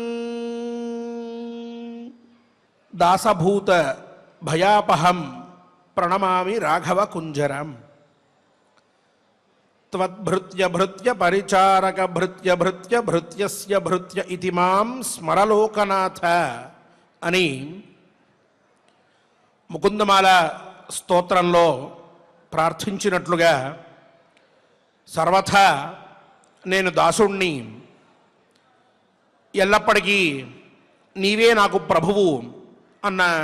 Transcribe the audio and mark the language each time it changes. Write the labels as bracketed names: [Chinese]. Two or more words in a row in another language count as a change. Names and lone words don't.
[Sanskrit] दासभूत भयापहं प्रणमामि राघवकुञ्जरम्। त्वद्भृत्य भृत्य परिचारक भृत्य भृत्य भृत्यस्य भृत्य इति मां स्मरलोकनाथ అని [Telugu] ముకుందమాల స్తోత్రంలో ప్రార్థించినట్లుగా సర్వథా నేను దాసుణ్ణి, ఎల్లప్పటికీ నీవే నాకు ప్రభువు అన్న